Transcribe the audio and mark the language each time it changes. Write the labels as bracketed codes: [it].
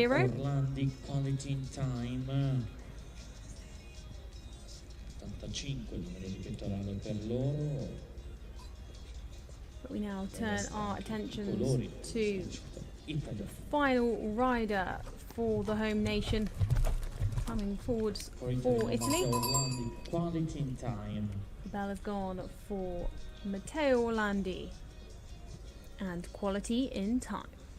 [en] Orlandi, quality in time. [it] 85, numero di pettorale per loro. [en] But we now turn our attention to the final rider for the home nation, coming forwards for Italy. Quality in time. The bell has gone for Matteo Landy and quality in time.